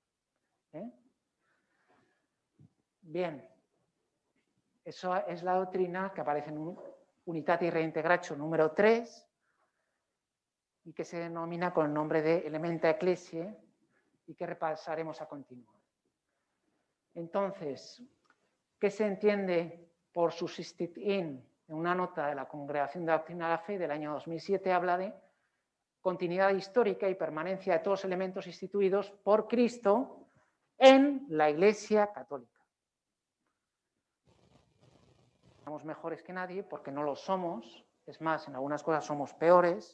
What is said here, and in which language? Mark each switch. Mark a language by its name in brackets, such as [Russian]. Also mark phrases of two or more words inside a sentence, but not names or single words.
[Spanish] Bien, eso es la doctrina que aparece en Unitatis Reintegratio número 3 y que se denomina con el nombre de [Latin] Elementa Ecclesiae [Spanish] y que repasaremos a continuación. Entonces, ¿qué se entiende por [Latin] subsistit in? [Spanish] En una nota de la Congregación de Doctrina de la Fe del año 2007 habla de continuidad histórica y permanencia de todos los elementos instituidos por Cristo en la Iglesia católica. Somos mejores que nadie porque no lo somos, es más, en algunas cosas somos peores.